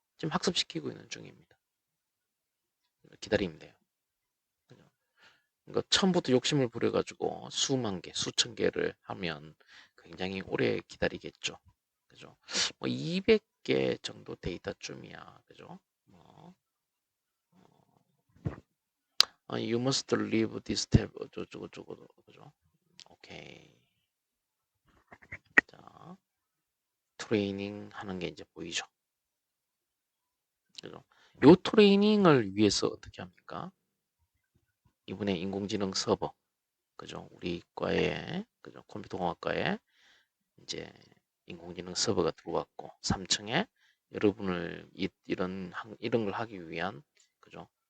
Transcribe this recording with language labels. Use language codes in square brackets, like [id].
[ko] 지금 학습시키고 있는 중입니다. 기다리면 돼요. 그죠? 그러니까 처음부터 욕심을 부려가지고 수만 개, 수천 개를 하면 굉장히 오래 기다리겠죠. 그죠? 뭐 200개 정도 데이터쯤이야. 그죠? 뭐, [en] you must leave this tab. [ko] 어쩌고저쩌고. 그죠? 오케이. 자, 트레이닝 하는 게 이제 보이죠? 그죠? 요 트레이닝을 위해서 어떻게 합니까? 이번에 인공지능 서버, 그죠? 우리 과에, 그죠? 컴퓨터공학과에 이제 인공지능 서버가 들어왔고, 3층에 여러분을 이런 걸 하기 위한, 그죠?